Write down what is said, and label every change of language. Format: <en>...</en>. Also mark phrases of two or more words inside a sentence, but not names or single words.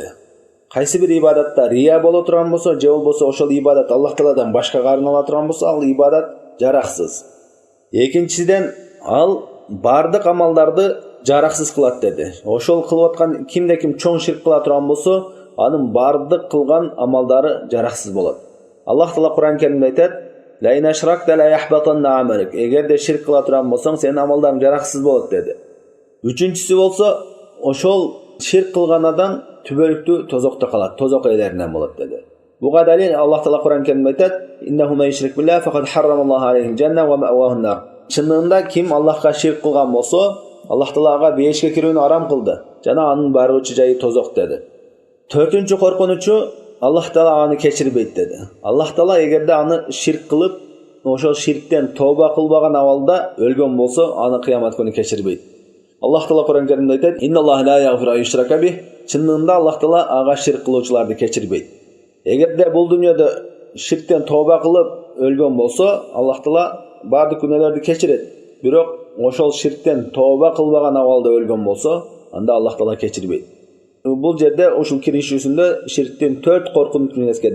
<ky>Кайсы бир ибадатта рия боло турган болсо, же болбосо ошол ибадат Аллах Тааладан башкага арнала турган болсо, ал ибадат жараксыз. Экинчиден, ал бардык амалдарды жараксыз кылат деди. Ошол кылып аткан кимде ким чоң ширк кыла турган болсо, анын бардык кылган амалдары жараксыз болот. Аллах Таала Кур'ан Керимде айтат:</ky> <ar>"لئن أشركت ليحبطن عملك."</ar> <ky>Эгерде ширк кыла турган болсоң, сенин амалдарың жараксыз болот деди. Үчүнчүсү болсо, ошол ширк кылган адам түбөлүктүү тозокто калат, тозок ээлеринен болот деди. Буга далил Аллах Таала Кур'ан Керимде айтат:</ky> <ar>"إنه من يشرك بالله فقد حرم الله عليه الجنة ومأواه النار."</ar> <ky>Чынында ким Аллахка ширк кылган болсо, Аллах Таала ага бейишке кирүүнү арам кылды жана анын баруучу жайы тозок деди. Төртүнчү коркунучу, Аллах Таала аны кечирбейт деди. Аллах Таала эгерде аны ширк кылып, ошол ширктен тооба кылбаган абалда өлгөн болсо, аны кыямат күнү кечирбейт. Аллах Таала Кур'ан Керимде айтат:</ky> <ar>"إن الله لا يغفر أن يشرك به."</ar> <ky>Чынында Аллах Таала ага ширк кылуучуларды кечирбейт. Эгерде бул дүйнөдө ширктен тооба кылып өлгөн болсо, Аллах Таала бардык күнөөлөрдү кечирет. Бирок ошол ширктен тооба кылбаган абалда өлгөн болсо, анда Аллах Таала кечирбейт. Бул жерде ушул киришүүсүндө ширктин 4 коркунучун эскерди.</ky>